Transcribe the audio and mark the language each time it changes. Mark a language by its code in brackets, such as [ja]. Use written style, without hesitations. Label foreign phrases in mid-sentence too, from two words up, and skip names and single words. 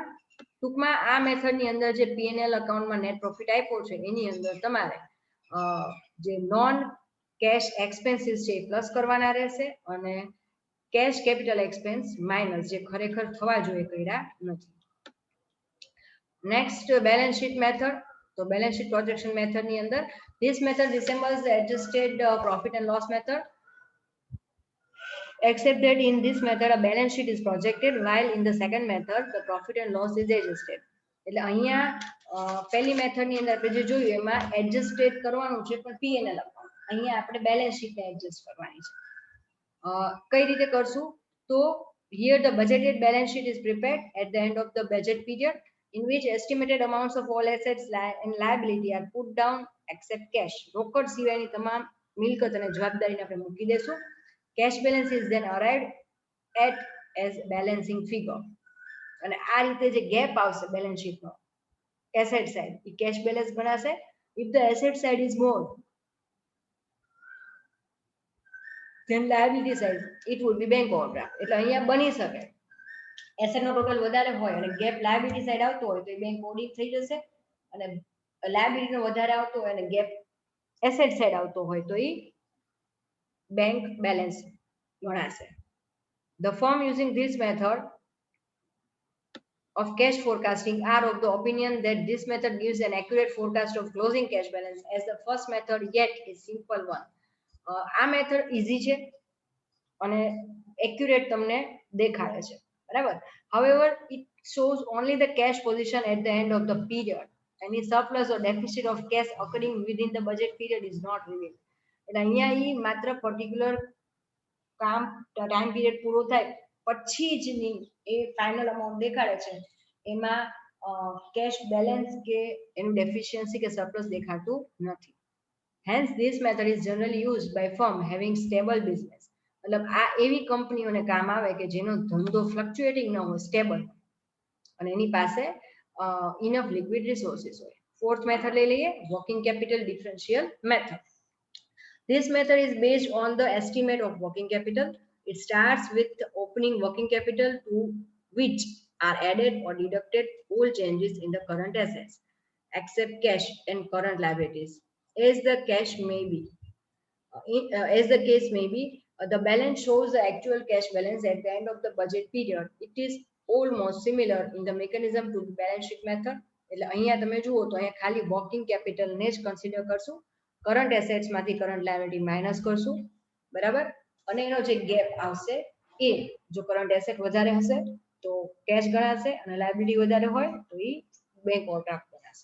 [gu] ટૂંકમાં આ મેથડની અંદર જે P&L અકાઉન્ટમાં [en] net profit [gu] આપ્યો છે એની અંદર તમારે જે [en] non cash expenses [gu] છે એ પ્લસ કરવાના રહેશે, અને [en] cash capital expense minus [gu] જે ખરેખર થવા જોઈએ કર્યા નથી. [en] Next balance sheet method. [gu] તો બેલેન્સ શીટ પ્રોજેક્શન મેથડની અંદર [en] this method resembles the adjusted profit and loss method, except that in this method a balance sheet is projected, while in the second method the profit and loss is adjusted. [gu] એટલે અહીંયા પહેલી મેથડની અંદર આપણે જે જોયું એમાં એડજસ્ટેડ કરવાનું છે, પણ P&L અકાઉન્ટ અહીંયા આપણે બેલેન્સ શીટને એડજસ્ટ કરવાની છે. કઈ રીતે કરશું? [en] તો here the budgeted balance sheet is prepared at the end of the budget period, in which estimated amounts of all assets and liability are put down except cash. [gu] રોકડ સિવાયની તમામ મિલકત અને જવાબદારીને આપણે મૂકી દેશું. [en] Cash balance is then arrived at as balancing figure. [gu] અને આ રીતે જે ગેપ આવશે બેલેન્સ શીટનો [en] asset side [gu] એ [en] cash balance [gu] ગણાશે. [en] If the asset side is more than liability side it would be bank overdraft. [gu] એટલે અહીંયા બની શકે એસેટ નો ટોટલ વધારે હોય અને ગેપ [en] liability side [gu] આવતો હોય તો એ [en] bank audit [gu] થઈ જશે, અને લાયબિલિટી નો વધારે આવતો હોય અને ગેપ [en] asset side [gu] આવતો હોય તો એ [en] bank balance [gu] ગણાશે. [en] The firm using this method of cash forecasting are of the opinion that this method gives an accurate forecast of closing cash balance as the first method yet is simple one. [gu] આ મેથડ ઈઝી છે અને એક્યુરેટ તમને દેખાડે છે, બરાબર. [en] However, it shows only the cash position at the end of the period. Any surplus or deficit of cash occurring within the budget period is not revealed. [gu] એટલે અહીંયા ઈ માત્ર પર્ટિક્યુલર કામ [en] time period [gu] પૂરો થાય પછી જ એ [en] final amount [gu] દેખાડે છે, એમાં [en] cash balance [gu] કે એનું ડેફિશિયન્સી કે સરપ્લસ દેખાતું નથી. [en] Hence this method is generally used by firm having stable business. [gu] मतलब આ એવી કંપનીઓને કામ આવે કે જેનો ધંધો ફ્લક્ચ્યુએટિંગ ન હોય, સ્ટેબલ અને એની પાસે [en] enough liquid resources [gu] હોય. [en] Fourth method [gu] લઈ લઈએ, [en] Working capital differential method. This method is based on the estimate of working capital. It starts with opening working capital to which are added or deducted all changes in the current assets, except cash and current liabilities. As the case may be, the balance shows the actual cash balance at the end of the budget period. It is almost similar in the mechanism to the balance sheet method. [gu] એટલે અહીંયા તમે જુઓ તો અહીંયા ખાલી વર્કિંગ કેપિટલને જ કન્સિડર કરશું, [en] current assets [gu] માંથી [en] current liability minus [gu] કરશું, બરાબર. અને એનો જે ગેપ આવશે એ જો [en] current asset [gu] વધારે હશે તો કેશ ગણાશે અને લાયબિલિટી વધારે હોય તો એ [en] bank overdraft [gu] ગણાશે.